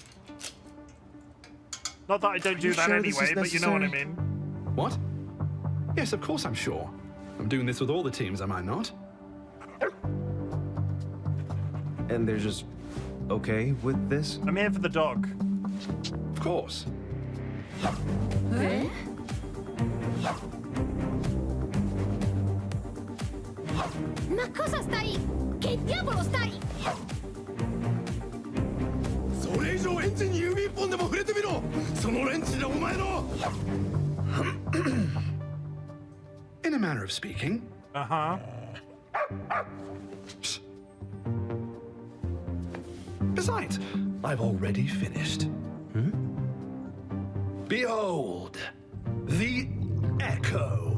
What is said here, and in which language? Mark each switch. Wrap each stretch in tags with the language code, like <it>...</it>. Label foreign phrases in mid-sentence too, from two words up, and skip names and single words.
<en>Not that I don't do that anyway, but you know what I mean. What? Yes, of course I'm sure. I'm doing this with all the teams, am I not? And they're just okay with this? I'm here for the dog. Of course.</en> <it>Ma cosa stai? Che diavolo stai?</it> <ja>それ以上エンジンに指一本でも触れてみろそのレンチでお前の</ja> <en>In a manner of speaking. Uh-huh. Besides, I've already finished. Behold, the Echo.</en>